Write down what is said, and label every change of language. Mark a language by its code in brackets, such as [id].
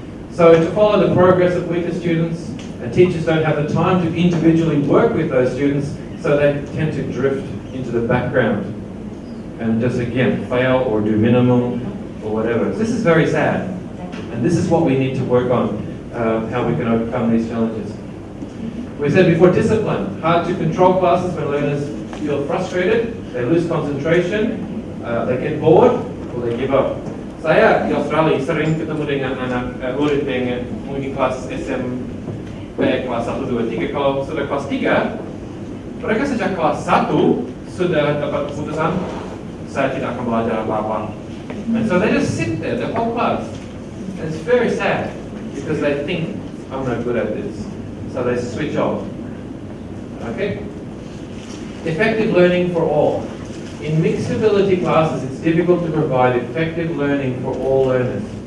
[en] So to follow the progress of weaker students, teachers don't have the time to individually work with those students, so they tend to drift into the background and just again fail or do minimum or whatever. So this is very sad, and this is what we need to work on, how we can overcome these challenges. We said before, discipline. Hard to control classes when learners feel frustrated, they lose concentration, they get bored, or they give up. [id] Saya di Australia sering ketemu dengan anak murid yang mungkin kelas SMP, kelas 1, 2, 3. Kalau sudah kelas 3, mereka sejak kelas 1 sudah dapat keputusan, saya tidak akan belajar apa-apa. [en] And so they just sit there, the whole class. And it's very sad, because they think, I'm no good at this. So they switch off. Okay? Effective learning for all. In mixed ability classes, it's difficult to provide effective learning for all learners.